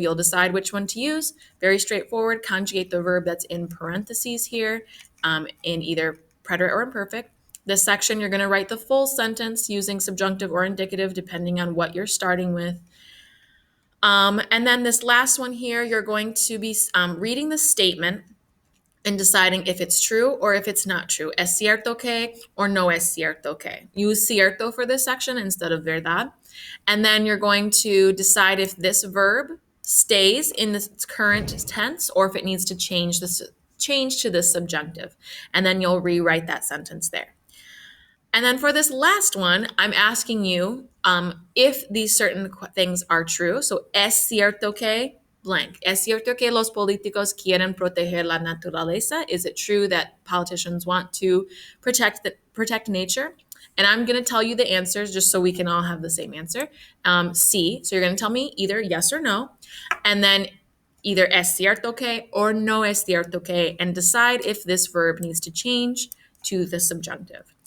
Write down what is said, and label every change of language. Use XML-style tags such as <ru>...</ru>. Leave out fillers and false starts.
<en>You'll decide which one to use. Very straightforward. Conjugate the verb that's in parentheses here in either preterite or imperfect. This section, you're going to write the full sentence using subjunctive or indicative, depending on what you're starting with. And then this last one here, you're going to be reading the statement and deciding if it's true or if it's not true.</en> <es>Es cierto que or no es cierto que.</es> <en>Use cierto for this section instead of verdad. And then you're going to decide if this verb stays in the current tense or if it needs to change to the subjunctive. And then you'll rewrite that sentence there. And then for this last one, I'm asking you if these certain things are true.</en> <es>So, es cierto que blank. Es cierto que los políticos quieren proteger la naturaleza.</es> <en>Is it true that politicians want to protect nature? And I'm going to tell you the answers just so we can all have the same answer. Sí. So you're going to tell me either yes or no. And then either</en> <es>es cierto que</es> <en>or</en> <es>no es cierto que,</es> <en>and decide if this verb needs to change to the subjunctive.</en>